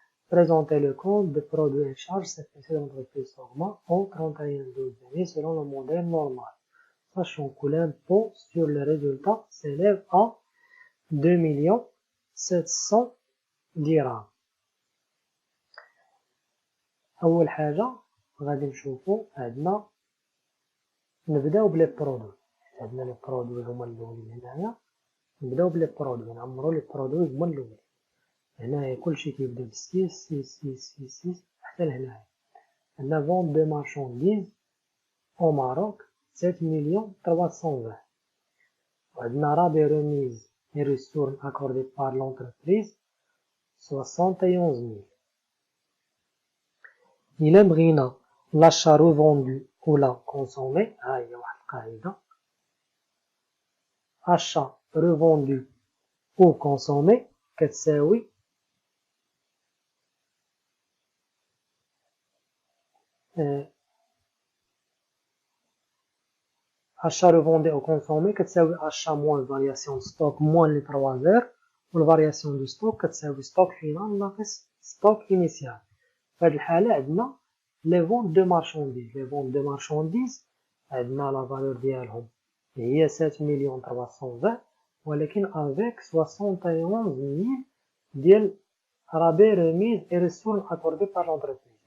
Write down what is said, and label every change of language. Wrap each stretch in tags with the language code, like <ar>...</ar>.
<fr>Présentez le compte de produits et charges CPC de l'entreprise Sangma au 31/12/2000 selon le modèle normal, sachant que l'impôt sur les résultats s'élève à 2,700,000 dirhams.</fr> <ar>أول حاجة غادي نشوفو عندنا نبداو بلي برودوي، عندنا لي برودوي هما الأولين هنايا. نبداو بلي برودوي، نعمرو لي برودوي هما الأولين. هنايا كلشي كيبدا بسيس 6 6 6 6 حتى لهنايا. عندنا فون دو مارشانديز أو ماروك 7,320,000. وعندنا</ar> <fr>رابي ريميز et ressources accordées par l'entreprise 71,000.</fr> <ar>إلا بغينا</ar> <fr>l'achat revendu ou la consommé،</fr> <ar>ها هي واحد القاعدة،</ar> <fr>achat revendu ou consommé</fr> <ar>كتساوي</ar> <fr>achat revendu ou consommé كتساوي achat moins variation de stock moins les 3 heures،</fr> <ar>والفارياسيون دو ستوك كتساوي ستوك فينال ناقص ستوك انيسيال. في هاد الحالة عندنا لي فون دو مارشانديز. لي فون دو مارشانديز عندنا لا فالور ديالهم هي 7,320,000، ولكن افيك 71,000 ديال رابي ريميز اي ريسورس اكوردي بار لونتربريز.</ar>